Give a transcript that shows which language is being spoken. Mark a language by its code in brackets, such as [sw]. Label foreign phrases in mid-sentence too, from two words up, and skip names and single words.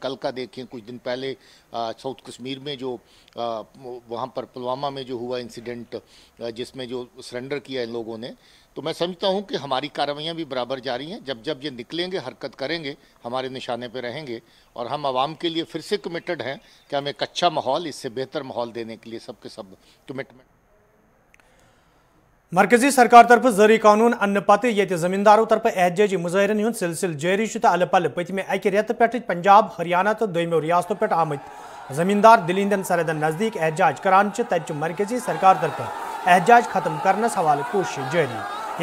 [hi] कल का देखें, कुछ दिन पहले साउथ कश्मीर में जो वहाँ पर पुलवामा में जो हुआ इंसिडेंट जिसमें जो सरेंडर किया इन लोगों ने, तो मैं समझता हूँ कि हमारी कार्रवाइयाँ भी बराबर जारी हैं। जब जब ये निकलेंगे, हरकत करेंगे, हमारे निशाने पर रहेंगे और हम आवाम के लिए फिर से कमिटेड हैं कि हम एक अच्छा माहौल, इससे बेहतर माहौल देने के लिए सबके सब कमिटमेंट। [ks] मरकजी सरकार तरफ जारी कानून अन्न पते ये जमींदारों तरफ एहतजाजी मुजाहरन हुंद सिलसिल जारी अल पल पतमे अकि रेत पे पंजाब हरियाणा तो दोयमो रियासतों पे आमत जमींदार दिल्ली हंदन सरहदन नजदीक एहतजाज करान तत मरकजी सरकार तरफ एहतजाज खत्म करने हवाले कोशिश जारी।